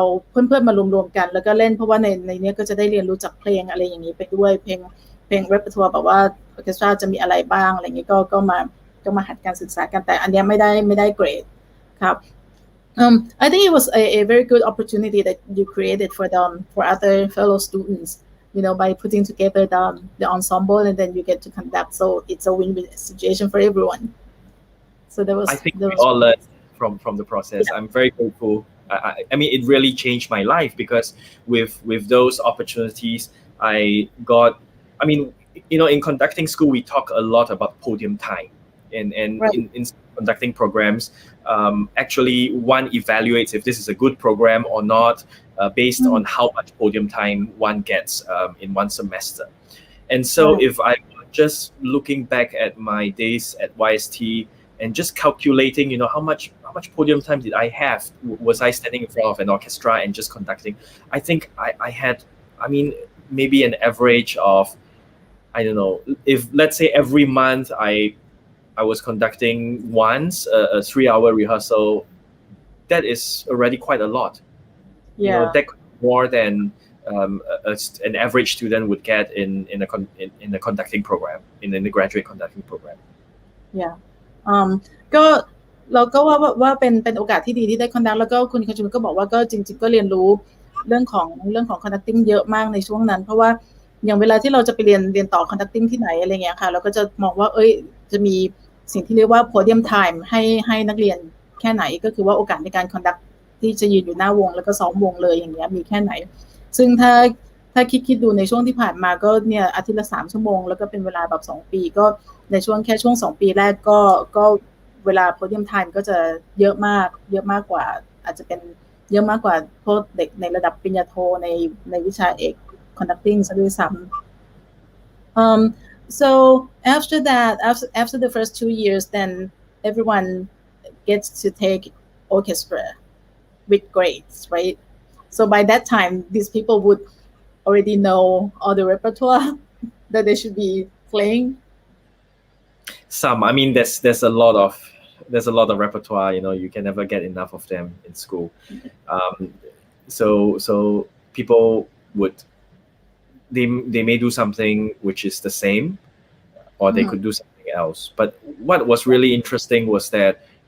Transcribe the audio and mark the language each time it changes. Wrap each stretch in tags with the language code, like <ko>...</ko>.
<th>เพื่อนๆมารวมๆกันแล้วก็เล่นเพราะว่าในนี้ก็จะได้เรียนรู้จักเพลงอะไรอย่างนี้ไปด้วยเพลงเรปเปอร์ทัวร์แบบว่าออร์เคสตราจะมีอะไรบ้างอะไรอย่างนี้ก็มาหัดการศึกษากันแต่อันนี้ไม่ได้เกรดครับ</th> <en>I think it was a very good opportunity that you created for them for other fellow students by putting together the ensemble and then you get to conduct so it's a win-win situation for everyone so I think we all learned from the process. I'm very grateful. I mean, it really changed my life because with those opportunities, I got. I mean, in conducting school, we talk a lot about podium time, and right. in conducting programs, actually one evaluates if this is a good program or not based on how much podium time one gets in one semester. And so, if I just looking back at my days at YST. And just calculating, how much podium time did I have? Was I standing in front of an orchestra and just conducting? I think I had, maybe an average of, I don't know, if let's say every month I was conducting once a 3-hour rehearsal, that is already quite a lot. Yeah. That more than an average student would get in a conducting program, in the graduate conducting program. Yeah.</en> <th>ก็เราก็ว่าเป็นโอกาสที่ดีที่ได้คอนดักแล้วก็คุณคชุนก็บอกว่าก็จริงๆก็เรียนรู้เรื่องของ conducting เยอะมากในช่วงนั้นเพราะว่าอย่างเวลาที่เราจะไปเรียนต่อ conducting ที่ไหนอะไรเงี้ยค่ะเราก็จะมองว่าจะมีสิ่งที่เรียกว่า podium time ให้นักเรียนแค่ไหนก็คือว่าโอกาสในการ conduct ที่จะยืนอยู่หน้าวงแล้วก็ซ้อมวงเลยอย่างเงี้ยมีแค่ไหนซึ่ง ถ้าคิดดูในช่วงที่ผ่านมาก็เนี่ยอาทิตย์ละ3ชั่วโมงแล้วก็เป็นเวลาแบบ2ปีก็ในช่วง2ปีแรกก็เวลา podium time ก็จะเยอะ มากกว่าอาจจะเป็นเยอะมากกว่าพวกเด็กในระดับปริญญาโทในวิชาเอก conducting ซะด้วยซ้ำ</th> <en>so after that after the first 2 years then everyone gets to take orchestra with grades right so by that time these people would already know all the repertoire that they should be playing some there's a lot of repertoire you can never get enough of them in school so people would they may do something which is the same or they could do something else but what was really interesting was that</en>